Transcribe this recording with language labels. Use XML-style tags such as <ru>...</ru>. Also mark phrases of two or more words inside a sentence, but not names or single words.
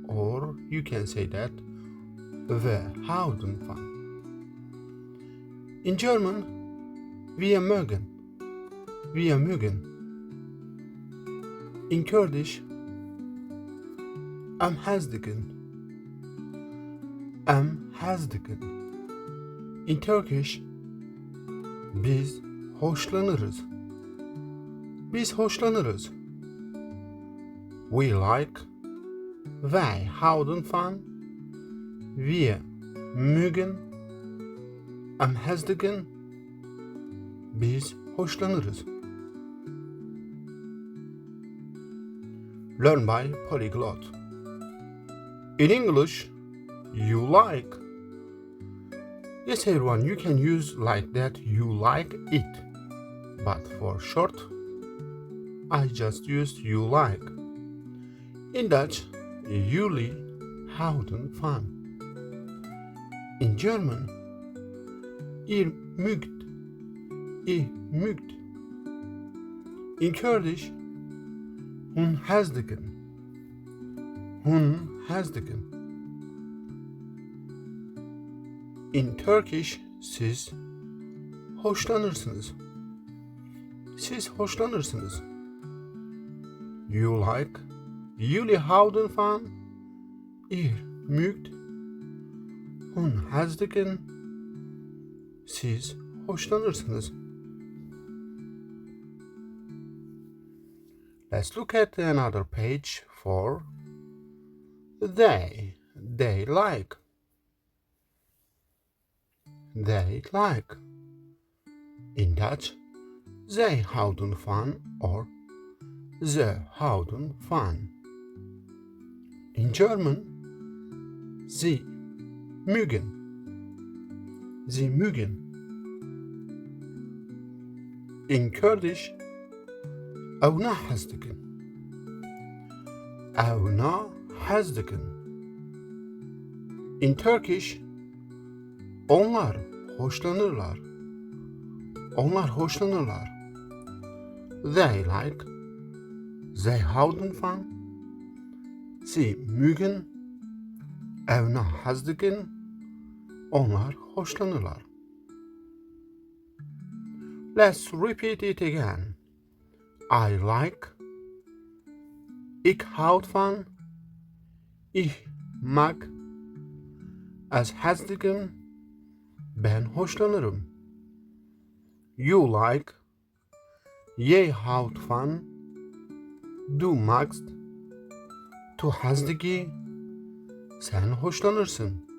<en>Or you can say that,</en> <nl>we houden van.</nl> <en>In German,</en> <de>wir mögen. Wir mögen.</de> <en>In Kurdish,</en> <ku>am hazdikin. Am hazdikin.</ku> <en>In Turkish,</en> <tr>biz hoşlanırız. Biz hoşlanırız.</tr> <en>We like.</en> <nl>Wij houden van.</nl> <de>Wir mögen.</de> <ku>Am hazdikin.</ku> <tr>Biz hoşlanırız.</tr> <en>Learn by Polyglot. In English, you like. Yes, everyone, you can use like that, you like it. But for short, I just used you like. In Dutch,</en> <nl>jullie houden van.</nl> <en>In German,</en> <de>ihr mögt. Ihr mögt.</de> <en>In Kurdish,</en> <ku>hun hazdikin. Hun hazdikin.</ku> <en>In Turkish,</en> <tr>siz hoşlanırsınız. Siz hoşlanırsınız.</tr> <en>You like.</en> <nl>Jullie houden van.</nl> <de>Ihr mögt.</de> <ku>Hun hazdikin.</ku> <tr>Siz hoşlanırsınız.</tr> <en>Let's look at another page for they. They like. They like. In Dutch,</en> <nl>zij houden van or ze houden van.</nl> <en>In German,</en> <de>sie mögen. Sie mögen.</de> <en>In Kurdish,</en> <ku>Evna hazdikin. Evna hazdikin.</ku> <en>In Turkish,</en> <tr>onlar hoşlanırlar. Onlar hoşlanırlar.</tr> <en>They like.</en> <nl>Zij houden van.</nl> <de>Sie mögen.</de> <ku>Evna hazdikin.</ku> <tr>Onlar hoşlanırlar.</tr> <en>Let's repeat it again. I like.</en> <nl>Ik houd van.</nl> <de>Ich mag.</de> <ku>Az hazdikin.</ku> <tr>Ben hoşlanırım.</tr> <en>You like.</en> <nl>Jij houdt van.</nl> <de>Du magst.</de> <ku>Tu hazdiki.</ku> <tr>Sen hoşlanırsın.</tr>